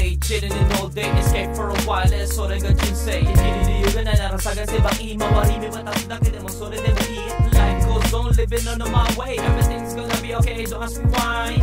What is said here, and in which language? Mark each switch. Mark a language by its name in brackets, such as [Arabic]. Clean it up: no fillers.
[English] chilling in all day, escape for a while, [Japanese] それが人生。生きる理由がないなら探せばいい。周り見渡すだけでもそれでもいい。 [English] Life goes on, living on my way. Everything's gonna be okay, don't ask me why.